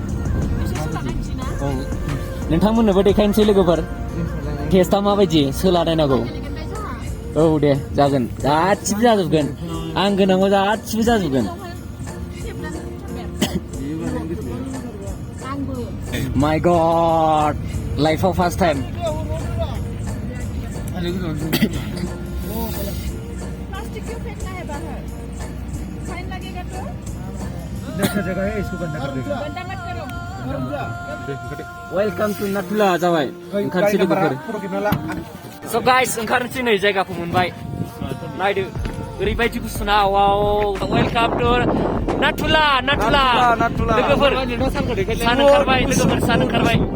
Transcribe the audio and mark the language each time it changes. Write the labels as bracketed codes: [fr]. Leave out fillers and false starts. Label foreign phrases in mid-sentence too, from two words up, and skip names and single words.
[brx] औ नोंथांमोननोबो देखायनोसै लोगोफोर टेस्टआ माबायदि सोलानायनांगौ औ दे जागोन गासिबो जाजोबगोन आं गोनाङाव गासिबो जाजोबगोन [en] my god [brx] लाइफआव [en] first time [hi] जगह है इसको बंद कर दो [en] welcome to Nathula [brx] जाबाय ओंखारनोसै लोगोफोर [en] so guys [brx] ओंखारनोसै नै जायगाखौ मोनबाय नायदो ओरैबायदि गुसु ना वाव [en] welcome to Nathula [brx] लोगोफोर सान ओंखारबाय